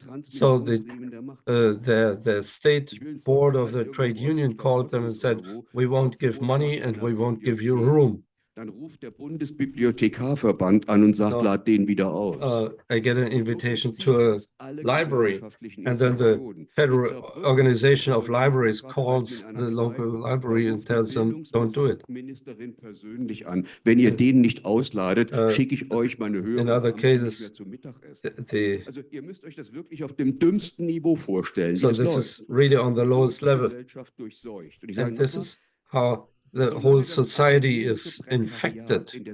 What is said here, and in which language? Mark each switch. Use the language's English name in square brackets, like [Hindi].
[English] So the state board of the trade union called them and said, we won't give money and we won't give you room. [German] Dann ruft der Bundesbibliothekarverband an und sagt, lad den wieder aus. [English] I get an invitation to a library, and then the Federal Organization of Libraries calls the local library and tells them, don't do it. [German] Persönlich an. Wenn ihr den nicht ausladet, schicke ich euch meine Hörer [English] in other cases, [German] zum Mittagessen. Also ihr müsst euch das wirklich auf dem dümmsten Niveau vorstellen. [English] So this is really on the lowest level. And this is how the whole society is infected.